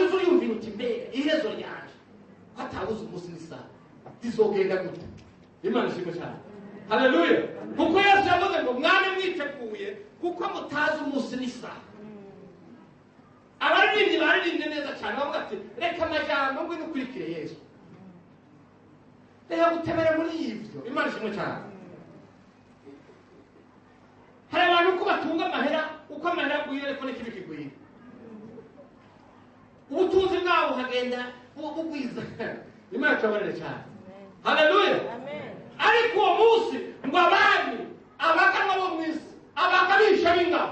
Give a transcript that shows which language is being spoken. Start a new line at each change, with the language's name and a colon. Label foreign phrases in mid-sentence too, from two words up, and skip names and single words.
Rundi: yuzuye uyumvira uti mbega iherezo ryaje hatabuze umunsi n'isaha rizogenda gute imana ishimwe cyane haleluya kuko yesu yavuze ngo mwane mwiteguye kuko mutazi umunsi n'isaha abaririmbyi baririmbye neza cyane bavuga ati reka amajambo ngwino ukurikire yesu reka gutebera muri ivyo imana ishimwe cyane hari abantu uko batunga amahera uko amahera agwira ariko n'ikibi kigwira ubutunzi bwabo hagenda bugwiza imana itabarire cyane haleluya ariko uwo munsi ngo abami abaganwa bo mu isi abagabisha b'ingabo